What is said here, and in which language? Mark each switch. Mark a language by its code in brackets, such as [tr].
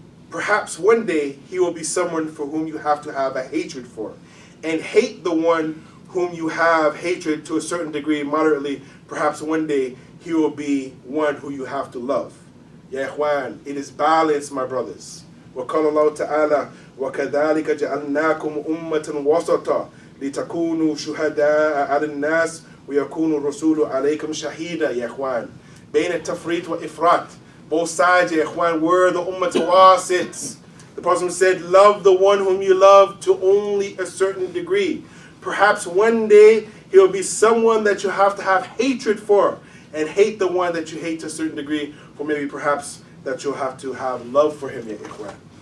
[en] Perhaps one day he will be someone for whom you have to have a hatred for, and hate the one whom you have hatred to a certain degree, moderately. Perhaps one day he will be one who you have to love. Ya ikhwan, it is balance, my brothers. [ar] وقال الله تعالى وكذلك جعلناكم أمة وسطا لتكونوا شهداء على الناس ويكون الرسول عليكم شهيدا. [en] Ya ikhwan, [ar] بين التفريط وإفراط, [en] both sides, ya ikhwan, were the ummah wasit. The Prophet said, love the one whom you love to only a certain degree. Perhaps one day he'll be someone that you have to have hatred for, and hate the one that you hate to a certain degree, or maybe perhaps that you'll have to have love for him, ya ikhwan.